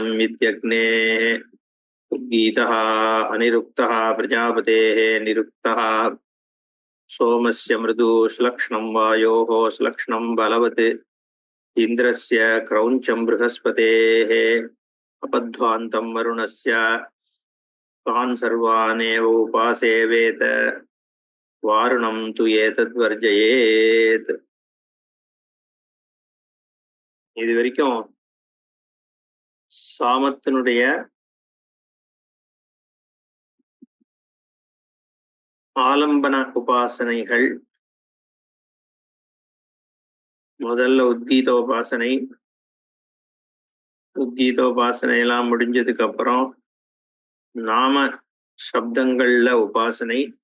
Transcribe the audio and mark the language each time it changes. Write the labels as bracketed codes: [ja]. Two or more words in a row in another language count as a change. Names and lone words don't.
[sa] विद्यग्नेः उद्गीतः अनिरुक्तः प्रजापतेः निरुक्तः सोमस्य मृदु श्लक्ष्णं वायोः श्लक्ष्णं बलवत् इन्द्रस्य क्रौञ्चं बृहस्पतेः अपध्वान्तं वरुणस्य तान् सर्वानेव उपासेवेत वारुणं तु एतद्वर्जयेत्। [ta] இது வரைக்கும் சாமத்தினுடைய ஆலம்பன உபாசனைகள், முதல்ல உத்கீதோபாசனை, உத்கீதோபாசனை எல்லாம் முடிஞ்சதுக்கு அப்புறம் நாம சப்தங்கள்ல உபாசனை,